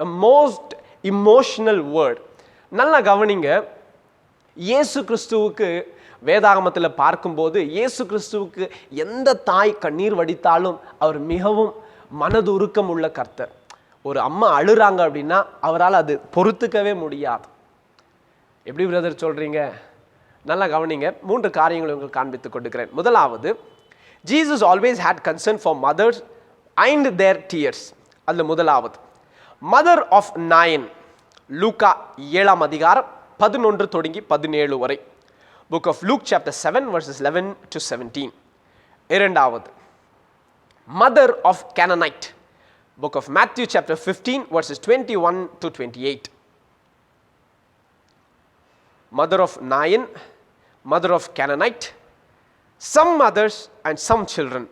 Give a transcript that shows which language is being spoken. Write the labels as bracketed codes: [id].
[en] Most emotional word. [ta] நல்லா கவனிங்க, இயேசு கிறிஸ்துவுக்கு வேதாகமத்தில் பார்க்கும்போது இயேசு கிறிஸ்துவுக்கு எந்த தாய் கண்ணீர் வடித்தாலும் அவர் மிகவும் மனதுருக்கம் உள்ள கர்த்தர். ஒரு அம்மா அழுறாங்க அப்படின்னா அவரால் அது பொறுத்துக்கவே முடியாது. எப்படி பிரதர் சொல்றீங்க? நல்லா கவனிங்க, 3 காரியங்களை உங்களுக்கு காண்பித்துக் கொடுக்கிறேன். முதலாவது, [en] Jesus always had concern for mothers and their tears. [ta] அதுல முதலாவது மதர் ஆஃப் நயன், லூக்கா 7ஆம் அதிகாரம் 11 தொடங்கி 17 வரை. [en] Book of Luke chapter 7 verses 11 to 17. [ta] இரண்டாவது [en] Mother of Canaanite, Book of Matthew chapter 15 verses 21 to 28. Mother of Nain, mother of Canaanite, some mothers and some children.